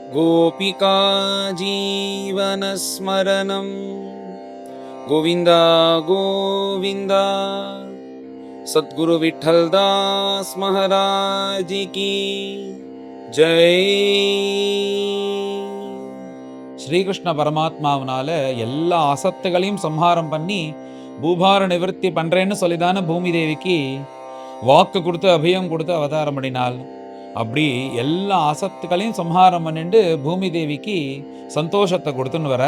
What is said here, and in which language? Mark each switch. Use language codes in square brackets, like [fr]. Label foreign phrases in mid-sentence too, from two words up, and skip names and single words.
[sa] गोपिका जीवनस्मरणं गोविन्द गोविन्द। [hi] सद्गुरु विठ्ठलदास महाराज की जय। [ta] ஸ்ரீகிருஷ்ண பரமாத்மாவனால எல்லா அசத்துகளையும் சம்ஹாரம் பண்ணி பூபார நிவர்த்தி பண்றேன்னு சொல்லிதான பூமி தேவிக்கு வாக்கு கொடுத்து அபயம் கொடுத்து அவதாரம் பண்ணினாள். அப்படி எல்லா அசத்துக்களையும் சம்ஹாரம் பண்ணிட்டு பூமி தேவிக்கு சந்தோஷத்தை கொடுத்துன்னு வர.